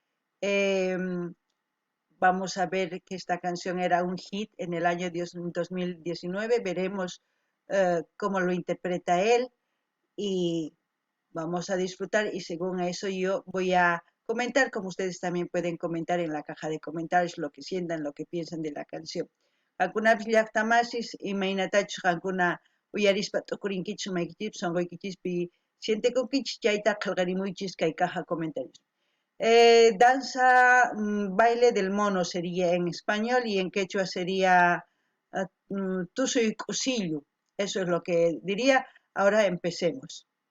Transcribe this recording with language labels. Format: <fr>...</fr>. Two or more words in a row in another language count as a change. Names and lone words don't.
<es>Vamos a ver que esta canción era un hit en el año 2019. Veremos cómo lo interpreta él y vamos a disfrutar y según eso yo voy a comentar, como ustedes también pueden comentar en la caja de comentarios lo que sientan, lo que piensan de la canción.</es> <qu>Algunas llaqtamasis imaynatachus qankuna uyarispa t'ukurinkichis maykichis sonqoykichispi siente kunkichis chayta qillqarimuychis kay</qu> <es>caja comentarios. Danza, baile del mono sería en español y en quechua sería</es> <qu>tusuy kusillu.</qu> <es>Eso es lo que diría. Ahora empecemos.</es>